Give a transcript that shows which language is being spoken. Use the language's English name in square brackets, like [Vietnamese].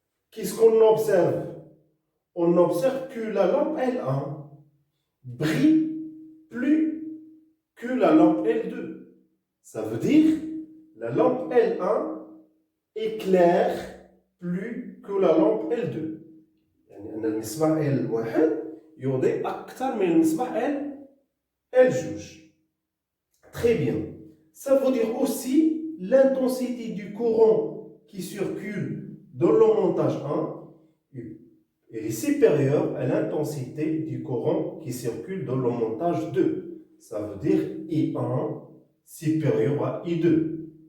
[French] Qu'est-ce qu'on observe? On observe que la lampe L1 brille plus que la lampe L2. Ça veut dire la lampe L1 éclaire plus que la lampe L2. [Arabic] يعني أن المصباح L1 يضيء أكثر من المصباح L2. [French] Très bien. Ça veut dire aussi l'intensité du courant qui circule dans le montage 1 est supérieure à l'intensité du courant qui circule dans le montage 2. Ça veut dire I1 supérieur à I2.